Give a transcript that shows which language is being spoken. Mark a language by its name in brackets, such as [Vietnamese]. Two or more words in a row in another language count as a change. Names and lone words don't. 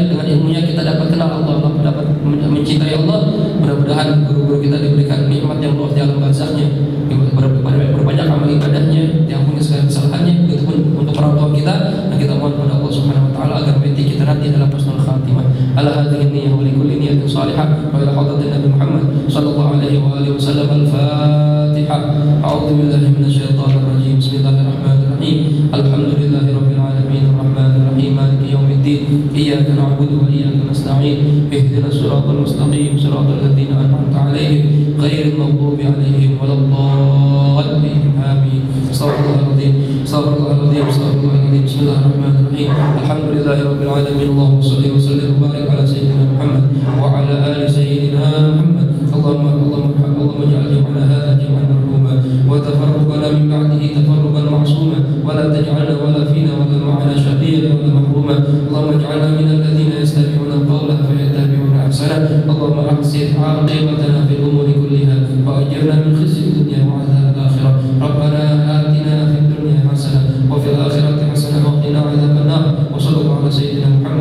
[Indonesian] Dengan ilmunya kita dapat kenal Allah, dapat mencintai Allah. Mudah-mudahan guru-guru kita diberikan nikmat yang luas di alam barzahnya, berbanyak amal ibadahnya, taala agar mati kita nanti dalam [Arabic] حسن الخاتمة. على هذه النية ولكل نية صالحة وإلى حضرة النبي محمد صلى الله عليه وعلى آله وسلم. Al-Fatihah. أعوذ بالله من الشيطان الرجيم. بسم الله الرحمن الرحيم. الحمد لله رب العالمين الرحمن الرحيم مالك يوم الدين. إياك نعبد وإياك نستعين. اهدنا الصراط المستقيم صراط الذين أنعمت عليهم غير المغضوب عليهم ولا الضالين. Amin. أستغفر الله العظيم. أستغفر الله العظيم. أستغفر الله العظيم. بسم الله الرحمن الرحيم. الحمد لله رب العالمين. اللهم صل وسلم وبارك على سيدنا محمد وعلى آل سيدنا محمد wa ala ali sayyidina Muhammad. اللهم اجعل جمعنا هذا جمعا مرحوما وتفرقنا من بعده تفرقا معصوما ولا تجعلنا ولا فينا ولا معنا شقيا ولا محروما. اللهم اجعلنا من الذين يستمعون القول فيتبعون أحسن. اللهم أحسن عاقبتنا في الأمور كلها وأجرنا من خزي الدنيا وعذاب الآخرة. ربنا آتنا في الدنيا حسنة وفي الآخرة حسنة وقنا عذاب النار. وصلى الله على سيدنا